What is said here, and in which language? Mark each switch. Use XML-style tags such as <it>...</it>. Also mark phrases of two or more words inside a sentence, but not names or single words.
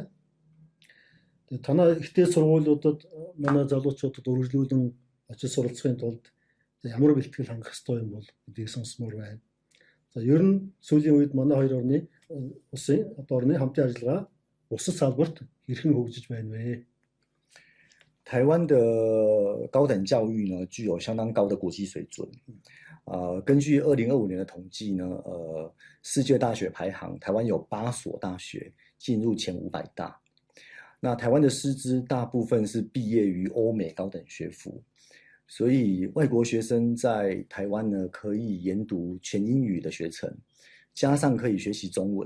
<mn>Тэгээ танай ихтэй сургуулиудад манай залуучуудад үргэлжлүүлэн очиж суралцахын тулд ямар бэлтгэл хангах ёстой юм бол гэдгийг сонсмоор байна. За ер нь сүүлийн үед манай хоёр орны улсын одоо орны хамтын ажиллагаа бусад салбарт хэрхэн хөгжиж байна вэ?</mn> <zh>台湾的高等教育呢，具有相当高的国际水准。根据2025年的统计呢，世界大学排行，台湾有8所大学进入前500大。那台湾的师资大部分是毕业于欧美高等学府，所以外国学生在台湾呢可以研读全英语的学程，加上可以学习中文。</zh>